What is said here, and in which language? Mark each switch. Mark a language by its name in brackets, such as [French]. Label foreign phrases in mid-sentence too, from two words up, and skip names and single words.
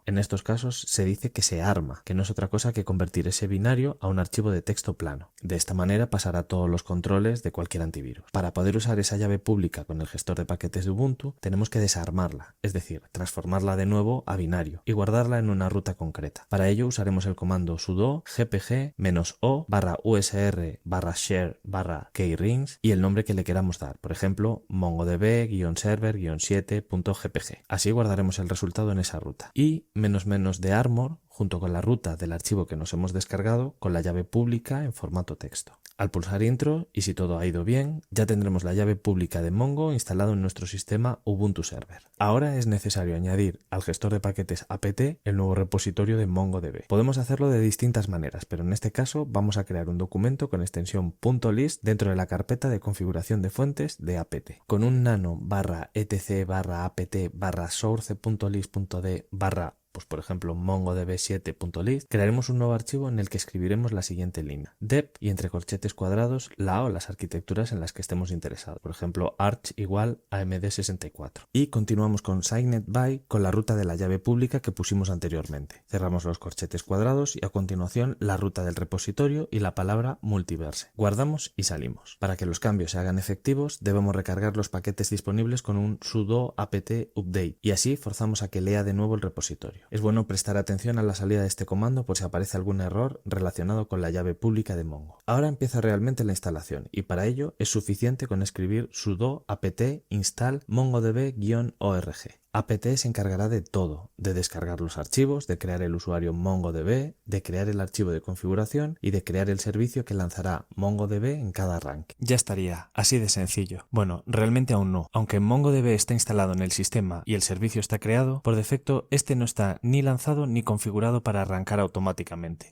[Spanish] En estos casos se dice que se arma, que no es otra cosa que convertir ese binario a un archivo de texto plano. De esta manera pasará todos los controles de cualquier antivirus. Para poder usar esa llave pública con el gestor de paquetes de Ubuntu, tenemos que desarmarla, es decir, transformarla de nuevo a binario y guardarla en una ruta concreta. Para ello usaremos el comando sudo gpg-o/usr/share/keyrings y el nombre que le queramos dar, por ejemplo, mongodb-server-7.gpg. Así guardaremos el resultado en esa ruta. Y --de armor junto con la ruta del archivo que nos hemos descargado con la llave pública en formato texto. Al pulsar intro, y si todo ha ido bien, ya tendremos la llave pública de Mongo instalado en nuestro sistema Ubuntu Server. Ahora es necesario añadir al gestor de paquetes apt el nuevo repositorio de MongoDB. Podemos hacerlo de distintas maneras, pero en este caso vamos a crear un documento con extensión .list dentro de la carpeta de configuración de fuentes de apt. Con un nano/etc/apt/source.list.d/ por ejemplo mongodb7.list, crearemos un nuevo archivo en el que escribiremos la siguiente línea: dep y entre corchetes cuadrados la o las arquitecturas en las que estemos interesados, por ejemplo arch igual AMD64. Y continuamos con [English] signed by [Spanish] con la ruta de la llave pública que pusimos anteriormente. Cerramos los corchetes cuadrados y a continuación la ruta del repositorio y la palabra multiverse. Guardamos y salimos. Para que los cambios se hagan efectivos debemos recargar los paquetes disponibles con un sudo apt update y así forzamos a que lea de nuevo el repositorio. Es bueno prestar atención a la salida de este comando por si aparece algún error relacionado con la llave pública de Mongo. Ahora empieza realmente la instalación y para ello es suficiente con escribir sudo apt install mongodb-org. apt se encargará de todo, de descargar los archivos, de crear el usuario MongoDB, de crear el archivo de configuración y de crear el servicio que lanzará MongoDB en cada arranque. Ya estaría, así de sencillo. Bueno, realmente aún no. Aunque MongoDB está instalado en el sistema y el servicio está creado, por defecto este no está ni lanzado ni configurado para arrancar automáticamente.